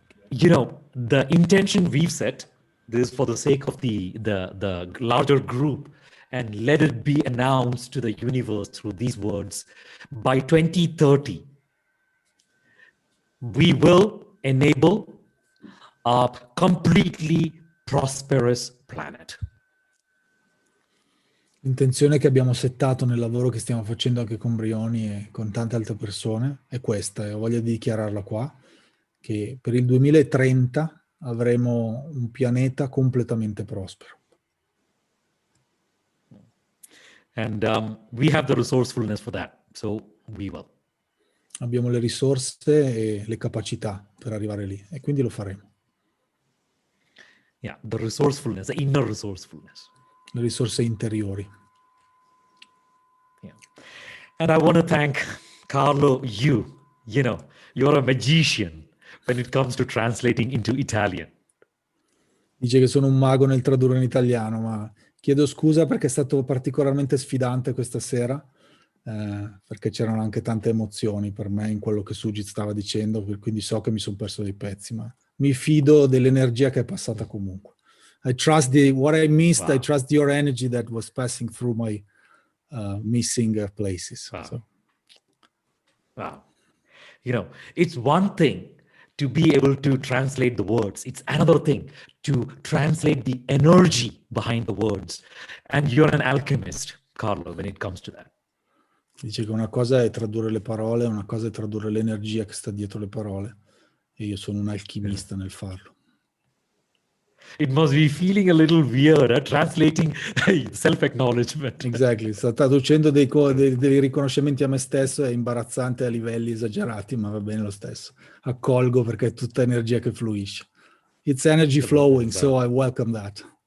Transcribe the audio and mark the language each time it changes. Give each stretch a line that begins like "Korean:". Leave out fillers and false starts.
English: You know, the intention we've set, this is for the sake of the larger group, and let it be announced to the universe through these words. By 2030, we will enable a completely prosperous planet.
Italian: L'intenzione che abbiamo settato nel lavoro che stiamo facendo anche con Brioni e con tante altre persone è questa, e ho voglia di dichiararla qua, che per il 2030 avremo un pianeta completamente prospero.
English: And we have the resourcefulness for that, so we will.
Italian: Abbiamo le risorse e le capacità per arrivare lì, e quindi lo faremo.
English: Yeah, the resourcefulness, the inner resourcefulness.
Italian: Le risorse interiori.
English: Yeah. And I want to thank Carlo, you know, you're a magician when it comes to translating into Italian.
Italian: Dice che sono un mago nel tradurre in italiano, ma chiedo scusa perché è stato particolarmente sfidante questa sera, perché c'erano anche tante emozioni per me in quello che Sujit stava dicendo, quindi so che mi sono perso dei pezzi, ma mi fido dell'energia che è passata comunque.
English: I trust what I missed, wow. I trust your energy that was passing through my missing places. Wow. So. Wow. You know, it's one thing to be able to translate the words. It's another thing to translate the energy behind the words. And you're an alchemist, Carlo, when it comes to that.
Italian: Dice che una cosa è tradurre le parole, una cosa è tradurre l'energia che sta dietro le parole. E io sono un alchimista nel farlo.
English: It must be feeling a little weird, translating self-acknowledgement.
Italian: Exactly, sta traducendo dei riconoscimenti a me stesso, è imbarazzante a livelli esagerati, ma va bene lo stesso. Accolgo perché è tutta energia che fluisce.
English: It's energy flowing, so I welcome that.